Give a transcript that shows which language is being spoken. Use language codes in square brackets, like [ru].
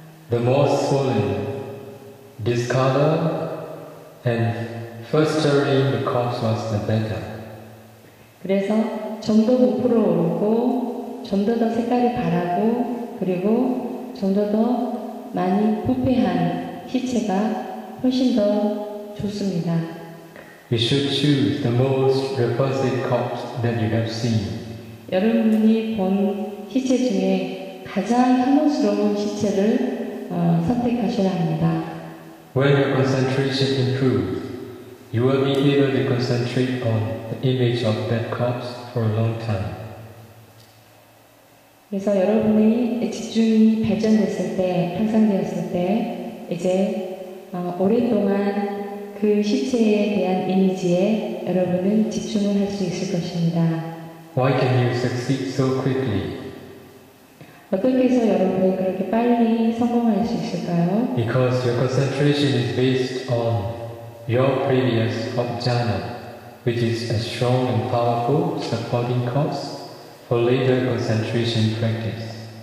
[en] The more swollen, discolored, and festering the corpse was, the better. [ko] 그래서 좀 더 부풀어 오르고 좀 더 색깔이 바라고 그리고 좀 더 많이 부패한 시체가 훨씬 더 좋습니다. [en] You should choose the most repulsive corpse that you have seen. [ko] 여러분이 본 시체 중에 가장 혐오스러운 시체를 선택하셔야 합니다. [en] When your concentration improves, you will be able to concentrate on the image of that corpse for a long time. [ko] 그래서 여러분의 집중이 발전됐을 때, 향상되었을 때, 이제 오랫동안 그 시체에 대한 이미지에 여러분은 집중을 할 수 있을 것입니다. [en] Why can you succeed so quickly? [ko] 어떻게 해서 여러분이 그렇게 빨리 성공할 수 있을까요? [en] Because your concentration is based on your previous jhana, which is a strong and powerful supporting cause for later concentration practice.